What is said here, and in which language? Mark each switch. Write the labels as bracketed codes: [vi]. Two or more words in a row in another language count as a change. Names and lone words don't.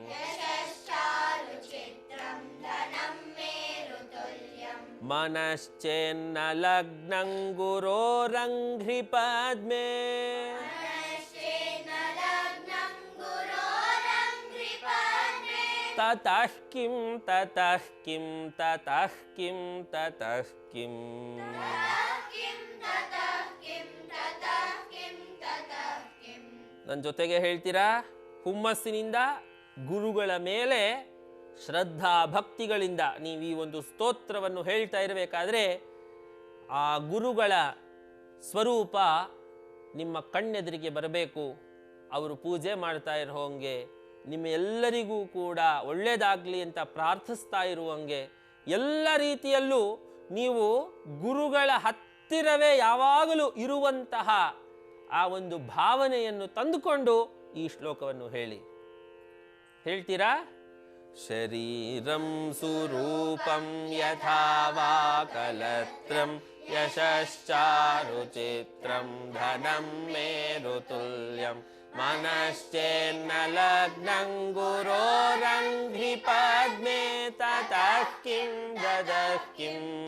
[sa] ಮನಶ್ಚೇನ್ನ ಲಗ್ನಂ ಗುರೋರಂಘ್ರಿ ಪದ್ಮೇ ತತಃ ಕಿಂ ತತಃ ಕಿಂ ತತಃ ಕಿಂ ತತಃ ಕಿಂ. [kn] ನನ್ನ ಜೊತೆಗೆ ಹೇಳ್ತೀರಾ? ಹುಮ್ಮಸ್ಸಿನಿಂದ ಗುರುಗಳ ಮೇಲೆ ಶ್ರದ್ಧಾ ಭಕ್ತಿಗಳಿಂದ ನೀವು ಈ ಒಂದು ಸ್ತೋತ್ರವನ್ನು ಹೇಳ್ತಾ ಇರಬೇಕಾದ್ರೆ ಆ ಗುರುಗಳ ಸ್ವರೂಪ ನಿಮ್ಮ ಕಣ್ಣೆದುರಿಗೆ ಬರಬೇಕು. ಅವರು ಪೂಜೆ ಮಾಡ್ತಾ ಇರೋಂಗೆ, ನಿಮ್ಮ ಎಲ್ಲರಿಗೂ ಕೂಡ ಒಳ್ಳೆಯದಾಗಲಿ ಅಂತ ಪ್ರಾರ್ಥಿಸ್ತಾ ಇರುವಂಗೆ, ಎಲ್ಲ ರೀತಿಯಲ್ಲೂ ನೀವು ಗುರುಗಳ ಹತ್ತಿರವೇ ಯಾವಾಗಲೂ ಇರುವಂತಹ ಆ ಒಂದು ಭಾವನೆಯನ್ನು ತಂದುಕೊಂಡು ಈ ಶ್ಲೋಕವನ್ನು ಹೇಳಿ. ಹೇಳ್ತೀರಾ? [sa] ಶರೀರಂ ಸುರೂಪಂ ಯಥಾ ವಾ ಕಲತ್ರಂ ಯಶಶ್ಚಾರುಚಿತ್ರಂ ಧನಂ ಮೇರುತುಲ್ಯಂ ಮನಶ್ಚೇನ್ನ ಲಗ್ನಂ ಗುರೋರಂಘ್ರಿ ಪದ್ಮೇ ತತಃ ಕಿಂ ದದಃ ಕಿಂ